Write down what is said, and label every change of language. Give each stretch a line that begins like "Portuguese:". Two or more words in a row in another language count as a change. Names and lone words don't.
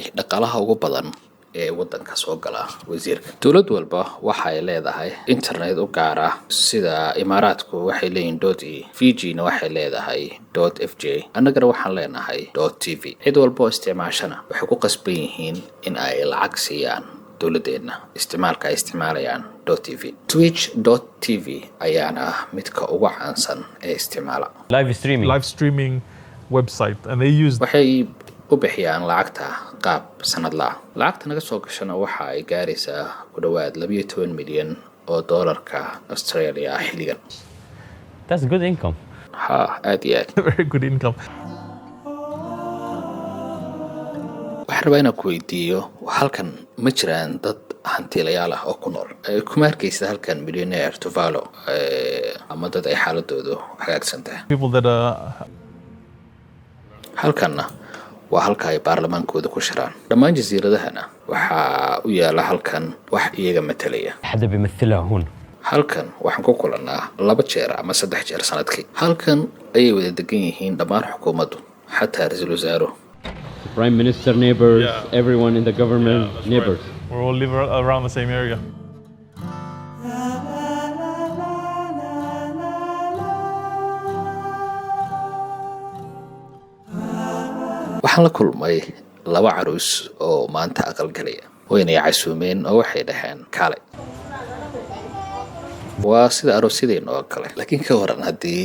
Somali: dhaqaalaha ugu badan ee waddanka soo gala wasiirka dowlad walba waxa ay leedahay internet u gaar ah sida imaaraadku waxay leeyihiin .e Fiji-na waxay leedahay .fj annagana waxaan leenahay .tv cid walba oo isticmaashana waxay ku qasban yihiin in ay lacag siiyaan dowladdeena isticmaalka ay isticmaalayaan .tv twitch.tv ayaana midka ugu caansan ee isticmaala
English: live streaming. Live streaming website, and they use
Somali: waxay u bixiyaan lacagta qaab sanadla lacagta naga soo gashana waxa ay gaaraysaa ku dhawaad 12 milyan oo doolarka Australia xilligan
English: That's good income.
Somali: ha aad iyo aad
English: very good income.
Somali: waxaan rabaa inaan ku weydiiyo halkan ma jiraan dad hantiilayaal ah oo ku nool kuma arkaysa halkan millionaire Tuvalu ama dad ay xaaladoodu hagaagsan tahay
English: People that are
Somali: halkanna waa halka ay baarlamaankooda ku shiraan dhammaan jasiiradahana waxaa u yaala halkan wax iyaga matalaya
Arabic: حدا بيمثلها هون.
Somali: halkan waxaan ku kulannaa 2 jeer ama 3 jeer sanadkii halkan ayay wada degan yihiin dhammaan xukuumaddu xataa ra'iisul wasaaruhu
English: Prime Minister neighbors, Yeah. everyone in the government neighbors. we all live around the same area.
Somali: waxaan la kulmay 2 caruus oo maanta aqalgalaya wayna casuumeen oo waxay dhaheen kale waa sida aroosyadeen oo kale laakiin ka waran haddii